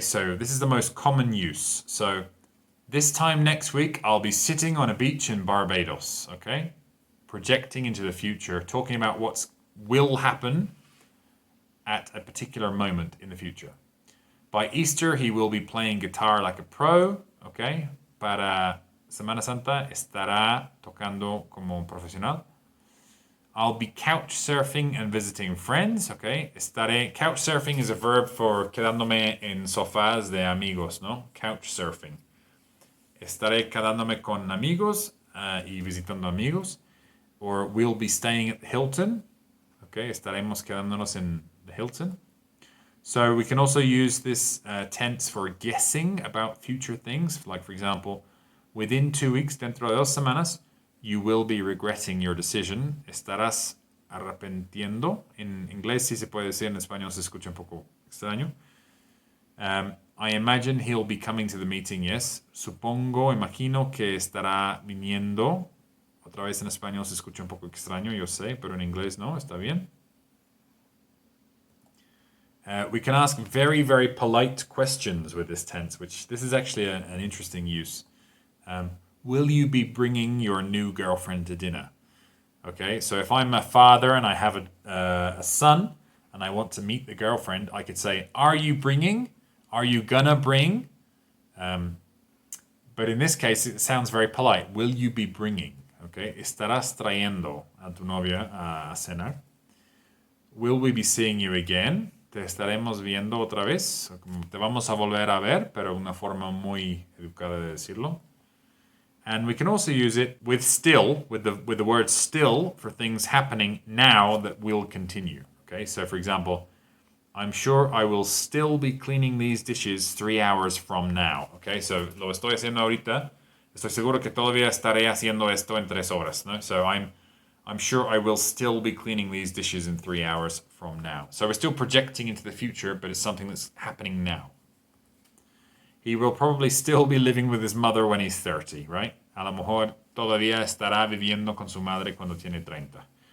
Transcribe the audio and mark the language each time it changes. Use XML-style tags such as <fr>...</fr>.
<en>So, this is the most common use. So, this time next week, I'll be sitting on a beach in Barbados, okay? projecting into the future, talking about what will happen at a particular moment in the future. By Easter, he will be playing guitar like a pro, okay?</en> <es>Para Semana Santa estará tocando como un profesional.</es> <en>I'll be couch surfing and visiting friends, okay? Couch surfing is a verb for</en> <es>quedándome en sofás de amigos, ¿no?</es> <en>Couch surfing.</en> <es>Estaré quedándome con amigos y visitando amigos.</es> <en>Or we'll be staying at the Hilton, okay?</en> <es>Estaremos quedándonos en the Hilton.</es> <en>So we can also use this tense for guessing about future things. Like, for example, within 2 weeks,</en> <es>dentro de 2 semanas,</es> <en>you will be regretting your decision.</en> <es>Estarás arrepintiendo. En inglés sí se puede decir, en español se escucha un poco extraño.</es> <en>I imagine he'll be coming to the meeting, yes.</en> <es>Supongo, imagino que estará viniendo. Otra vez en español se escucha un poco extraño, yo sé, pero en inglés no, está bien.</es> <en>We can ask very, very polite questions with this tense, which this is actually an interesting use. Will you be bringing your new girlfriend to dinner? Okay, so if I'm a father and I have a son and I want to meet the girlfriend, I could say, are you bringing? Are you gonna bring? But in this case, it sounds very polite. Will you be bringing? Okay,</en> <es>estarás trayendo a tu novia a cenar.</es> <en>Will we be seeing you again?</en> <es>Te estaremos viendo otra vez. Te vamos a volver a ver, pero una forma muy educada de decirlo.</es> <en>And we can also use it with still, with the word still for things happening now that will continue. Okay, so for example, I'm sure I will still be cleaning these dishes 3 hours from now.</en> <es>Okay, so lo estoy haciendo ahorita. Estoy seguro que todavía estaré haciendo esto en 3 horas. ¿No?</es> <en>So I'm sure I will still be cleaning these dishes in 3 hours from now. So we're still projecting into the future, but it's something that's happening now. He will probably still be living with his mother when he's 30, right?</en> <es>A lo mejor todavía estará viviendo con su madre cuando tiene 30.</es>